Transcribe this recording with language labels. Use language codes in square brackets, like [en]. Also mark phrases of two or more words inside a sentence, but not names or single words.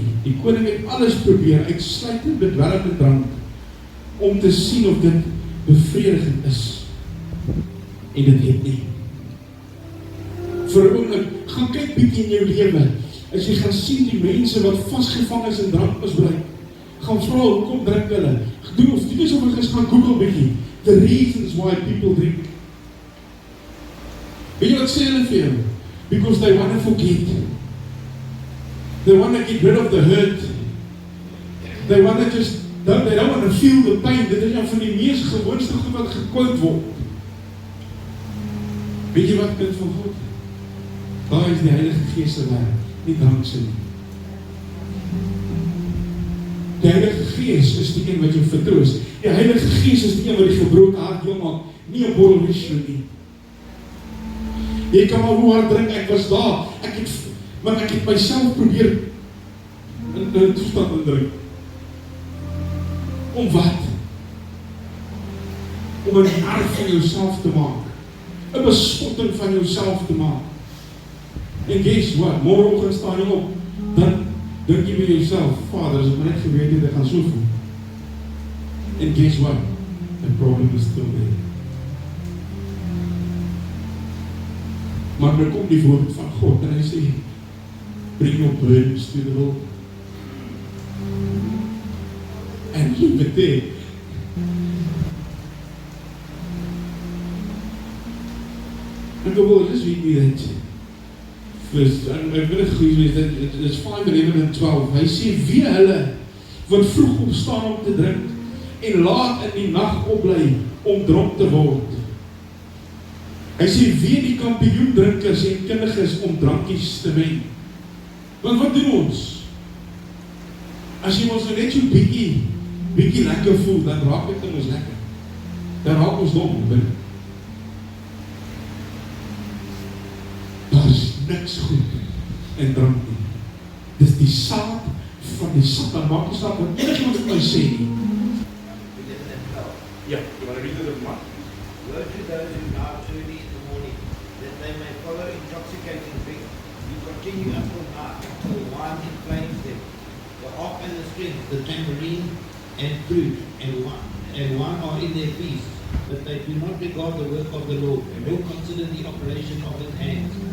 [af] Die koning het alles probeer, uitsluitend bedwelmde drank, om te sien of dit bevredigend is. En dit het nie. Vir 'n oomblik, gaan kyk bietjie in jou lewe. As jy gaan sien die mense wat vasgevang is in drankmisbruik, gaan vra hoekom drink hulle. Doen of die is gaan Google bietjie. [en] The reasons why people drink. [af] Weet jy wat sê hulle vir jou? [en] Because they want to forget. They want to get rid of the hurt. They want to just, they don't want to feel the pain. [af] Dit is een van die mees gewoonste goed wat gekwoot word. Weet jy wat kind van God? Daar is die Heilige Gees se werk, nie drank se nie. Die Heilige Gees is die een wat jou vertroos. Die Heilige Gees is die een wat die gebroke hart jong maak, nie 'n bottel whisky nie. Jy kan maar hoe hard drink, ek was daar, maar ek het myself probeer in 'n toestand indruk. Om wat? Om 'n narr van jouself te maak, 'n bespotting van jouself te maak. En [en] guess what, [af] môreoggend staan jy op, dan dink jy by jouself, Vader, as ek maar net geweet het, ek gaan so voel. [en] And guess what? The problem is still there. [af] Maar nou kom die woord van God en hy sê, [en] bring your burdens to the Lord. And leave it there. [af] En gewoon, [en] just read me that. [af] Verse, en ek wil het goed wees, dit is 5:11 en 12. Hy sê, wie hulle wat vroeg opstaan om te drink, en laat in die nag opbly om dronk te word. Hy sê, wie die kampioen drinkers en kundig is om drankies te meng. Want wat doen ons? As jy ons net so bietjie lekker voel, dan raak dit in ons lekker. Dan raak ons dom. Daar is niks goed in drank nie. Dis die saad van die Satan, maak die saad wat enige wat my sê nie. Ja, jy [en] want to read it of Mark. Woe to those who rise early in the morning, that they may follow intoxicating drink, who continue up all night until wine inflames them, the harp and the strings, the tambourine and flute, and wine are in their feasts, but they do not regard the work of the Lord, nor consider the operation of his hands.